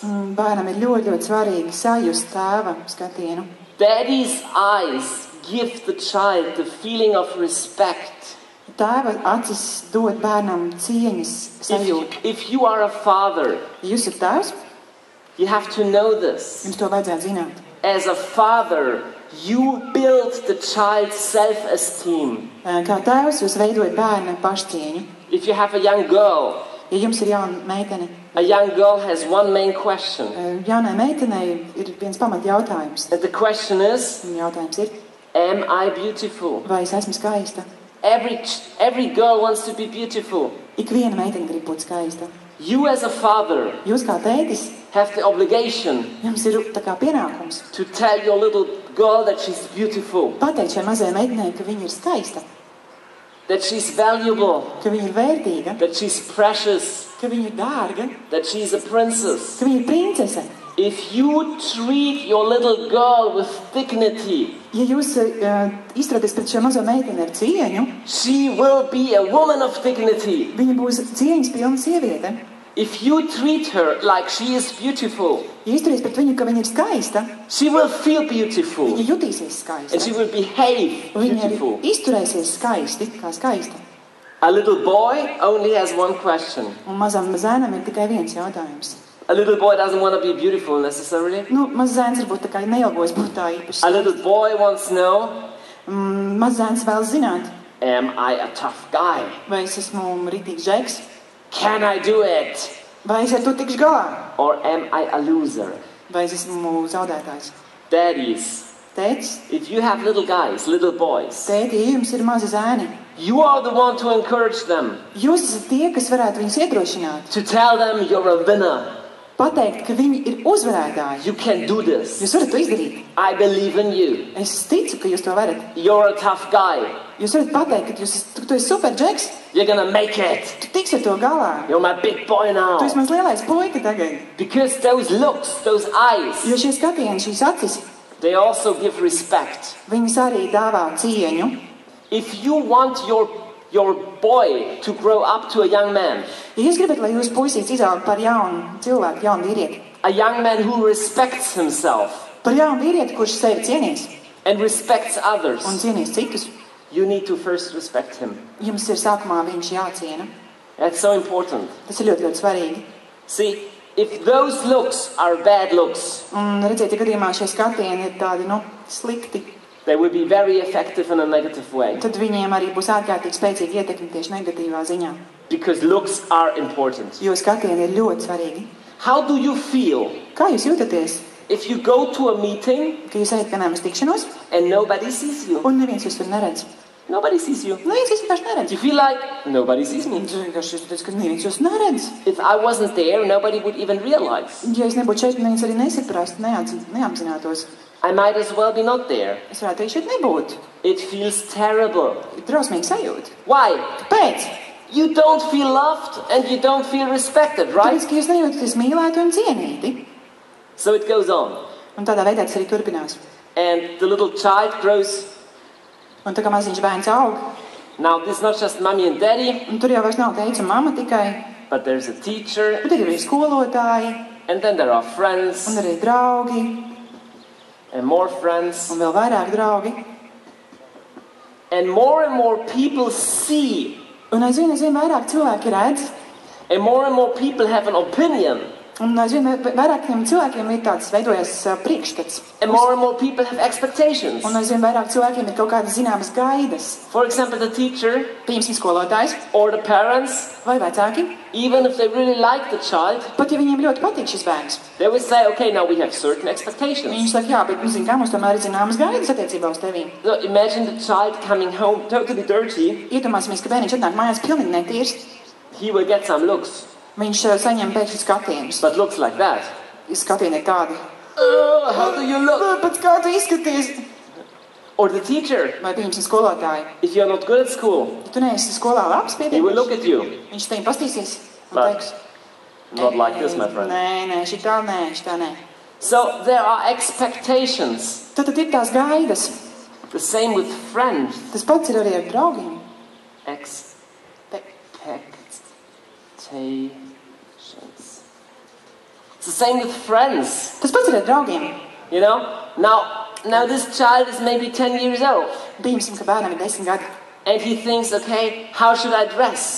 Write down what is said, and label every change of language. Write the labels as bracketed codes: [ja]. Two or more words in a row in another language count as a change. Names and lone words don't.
[lv] Bērnam ir ļoti, ļoti svarīgi sajust tēva skatienu. [en] Daddy's eyes give the child the feeling of respect. [lv] Tēva acis dod bērnam cieņas sajūtu. [en] If you are a father, [lv] Ja jūs esat tēvs, [en] you have to know this. [lv] jums to vajadzētu zināt. [en] As a father, you build the child's self-esteem. [lv] Kā tēvs jūs veidojat bērna pašcieņu. [en] If you have a young girl, [lv] Ja jums ir jauna meitene, [en] a young girl has one main question. [lv] jaunai meitenei ir viens pamat jautājums. [en] And the question is, [lv] Un jautājums ir, [en] am I beautiful? [lv] vai es esmu skaista? [en] Every girl wants to be beautiful. [lv] Ik viena meitene grib būt skaista. [en] You as a father [lv] Jūs kā tētis, [en] have the obligation [lv] jums ir tā kā pienākums [en] to tell your little girl that she's beautiful, [lv] pateikt šai mazai meitenei, ka viņa ir skaista, [en] that she's valuable, [lv] ka viņa ir vērtīga, [en] that she's precious, [lv] ka viņa ir dārga, [en] that she's a princess. [lv] ka viņa ir princese. [en] If you treat your little girl with dignity, [lv] Ja jūs izturēties pret šo mazo meiteni ar cieņu, [en] she will be a woman of dignity. [lv] viņa būs cieņas pilna sieviete. [en] If you treat her like she is beautiful, [lv] Ja izturies pret viņu, ka viņa ir skaista, [en] she will feel beautiful [lv] viņa jutīsies [en] and [lv] skaista. [en] she will behave [lv] Viņa arī [en] beautiful. [lv] izturēsies skaisti, kā skaista. [en] A little boy only has one question. [lv] Un mazam zēnam ir tikai viens jautājums. [en] A little boy doesn't want to be beautiful necessarily. [lv] Mazs zēns varbūt tā kā neilgojas būt tā īpaši. [en] A little boy wants to know, [lv] Mazs zēns vēlas zināt, [en] am I a tough guy? [lv] vai es esmu ritīgs žeks, [en] Can I do it? [lv] vai es ar to tikšu galā, [en] Or am I a loser? [lv] vai es esmu zaudētājs. [en] Daddies, [lv] Tētis, [en] if you have little guys, little boys, [lv] tēti, ja jums ir mazi zēni, [en] you are the one to encourage them, [lv] jūs esat tie, kas varētu viņus iedrošināt, [en] to tell them you're a winner. [lv] pateikt, ka viņi ir uzvarētāji. [en] You can do this. [lv] Jūs varat to izdarīt. [en] I believe in you. [lv] Es ticu, ka jūs to varat. [en] You're a tough guy. [lv] Jūs varat pateikt, ka tu esi super džeks, [en] You're gonna make it. [lv] tu tiksi ar to galā. [en] You're my big boy now. [lv] Tu esi mans lielais puika tagad. [en] Because those looks, those eyes, [lv] Jo šie skatieni, šīs acis, [en] they also give respect. [lv] viņas arī dāvā cieņu. [en] If you want your boy to grow up to a young man, [lv] Ja jūs gribat, lai jūs puisīts izaug par jaunu cilvēku, jaunu vīrieti, [en] a young man who respects himself [lv] par jaunu vīrieti, kurš sevi cienīs [en] and respects others, [lv] un cienīs citus, [en] you need to first respect him. [lv] jums ir sākumā viņš jāciena. [en] That's so important. [lv] Tas ir ļoti, ļoti svarīgi. [en] See, if those looks are bad looks, [lv] Un redziet, ja gadījumā šie skatieni ir tādi, slikti, [en] they will be very effective in a negative way. [lv] Tad viņiem arī būs ārkārtīgi spēcīga ietekme tieši negatīvā ziņā. [en] Because looks are important. [lv] Jo skatieni ir ļoti svarīgi. [en] How do you feel [lv] Kā jūs jūtaties, [en] if you go to a meeting [lv] ka jūs ejat, piemēram, uz tikšanos, [en] and nobody sees you? [lv] un neviens jūs tur neredz? [en] Nobody sees you. [lv] Neviens jūs vienkārši neredz. [en] You feel like nobody sees me. [lv] Tu vienkārši jūtaties, ka neviens jūs neredz. [en] If I wasn't there, nobody would even realize. [lv] Ja es nebūtu šeit, neviens arī nesaprast, neapzinātos. [en] I might as well be not there. [lv] Es varētu arī šeit nebūt. [en] It feels terrible. [lv] Ir drausmīgi sajūta. [en] Why? [lv] Kāpēc? [en] You don't feel loved and you don't feel respected, right? [lv] Tāpēc, ka jūs nejūtaties mīlēti un cienīti. [en] So it goes on. [lv] Un tādā veidā tas arī turpinās. [en] And the little child grows. [lv] Un tā kā maziņš bērns aug, [en] Now this is not just mommy and daddy, [lv] un tur jau vairs nav teica mama tikai, [en] but there's a teacher, [lv] bet ir arī skolotāji, [en] and then there are friends, [lv] un arī draugi, [en] and more friends, [lv] un vēl vairāk draugi. [en] and more people see, [lv] Un aizvien vairāk cilvēki redz, [en] and more people have an opinion, [lv] un aizvien vairākiem cilvēkiem ir tāds veidojas priekšstats. [en] and more people have expectations. [lv] Un aizvien vairāk cilvēkiem ir kaut kādas zināmas gaidas. [en] For example, the teacher [lv] Piemēram, skolotājs [en] or the parents, [lv] vai vecāki, [en] even if they really like the child, [lv] pat ja viņiem ļoti patīk šis bērns, [en] they will say, okay, now we have certain expectations. [lv] viņi saka, jā, bet zin, kā mums tomēr ir zināmas gaidas attiecībā uz tevīm. [en] So imagine the child coming home totally dirty, [lv] Iedomāsimies, ka bērniņš atnāk mājās pilnīgi netīrs, [en] he will get some looks, [lv] viņš saņem pēkšņi skatienus. [en] but looks like that. [lv] Skatieni ir tādi. [en] How do you look? [lv] Pēc kā tu izskaties? [en] Or the teacher, [lv] Vai pieņemsim skolotāju. [en] if you're not good at school, [lv] Ja tu neesi skolā labs [en] he will look [lv] pietiekams, [en] at you. [lv] viņš tevi pastīsies un [en] But [lv] teiks. [en] not like this, my friend. [lv] Nē, šitā nē. [en] So there are expectations. [lv] Tad ir tās gaidas. [en] The same with friends. [lv] Tas pats ir arī ar draugiem. [en] Expectations. It's the same with friends. [lv] Tas pats ir ar draugiem. [en] You know? Now this child is maybe 10 years old. [lv] Pieņemsim, ka bērnam ir 10 gadi. [en] And he thinks, okay, how should I dress